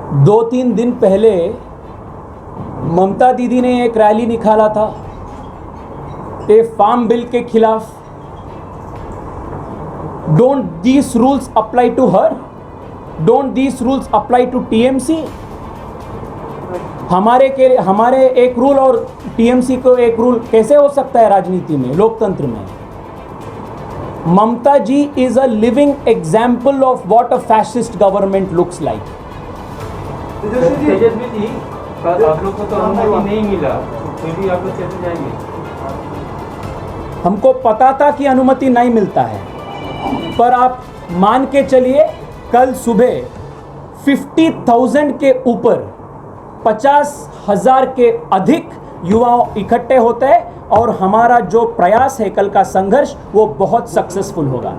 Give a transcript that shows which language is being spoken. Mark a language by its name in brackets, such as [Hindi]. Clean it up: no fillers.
[Hindi] 2-3 दिन पहले ममता दीदी ने एक रैली निकाला था ए फार्म बिल के खिलाफ. [English] Don't these rules apply to her? Don't these rules apply to TMC? [Hindi] हमारे एक रूल और TMC को एक रूल कैसे हो सकता है राजनीति में, लोकतंत्र में? [English] Mamata ji is a living example of what a fascist government looks like. [Hindi] Tejashwi ji, आप लोग को तो अनुमति नहीं मिला, फिर भी आप लोग कैसे जाएंगे? हमको पता था कि अनुमति नहीं मिलता है, पर आप मान के चलिए कल सुबह 50,000 के ऊपर 50,000 के अधिक युवा इकट्ठे होते हैं, और हमारा जो प्रयास है कल का संघर्ष वो बहुत सक्सेसफुल होगा.